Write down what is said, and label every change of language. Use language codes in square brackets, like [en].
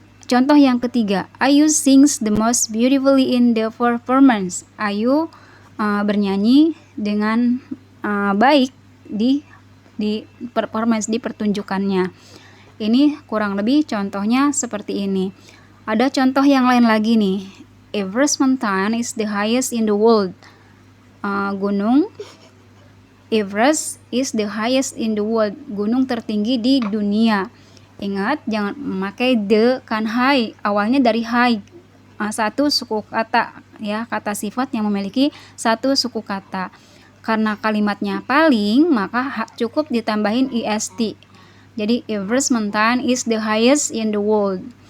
[id] Contoh yang ketiga, [en] Ayu sings the most beautifully in the performance. [id] Ayu bernyanyi dengan baik di performance, di pertunjukannya. Ini kurang lebih contohnya seperti ini. Ada contoh yang lain lagi nih. [en] Everest Mountain is the highest in the world. Gunung Everest is the highest in the world. [id] Gunung tertinggi di dunia. Ingat, jangan memakai the, kan high. Awalnya dari high. Satu suku kata ya, kata sifat yang memiliki satu suku kata. Karena kalimatnya paling, maka cukup ditambahin est. Jadi [en] Everest Mountain is the highest in the world.